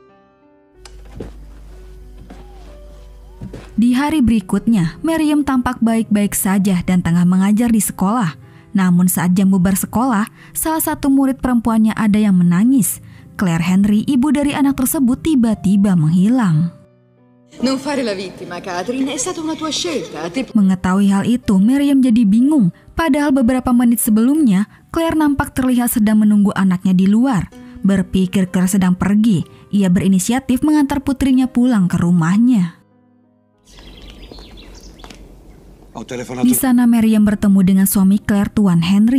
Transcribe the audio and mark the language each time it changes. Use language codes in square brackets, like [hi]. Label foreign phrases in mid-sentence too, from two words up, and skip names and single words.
[id] Di hari berikutnya, Miriam tampak baik-baik saja dan tengah mengajar di sekolah. Namun saat jam bubar sekolah, salah satu murid perempuannya ada yang menangis. Claire Henry, ibu dari anak tersebut, tiba-tiba menghilang. [it] Non fare la vittima, Catherine, è stata una tua scelta. [id] Mengetahui hal itu, Miriam jadi bingung. Padahal beberapa menit sebelumnya, Claire nampak terlihat sedang menunggu anaknya di luar. Berpikir Claire sedang pergi, ia berinisiatif mengantar putrinya pulang ke rumahnya. Di sana Miriam bertemu dengan suami Claire, Tuan Henry.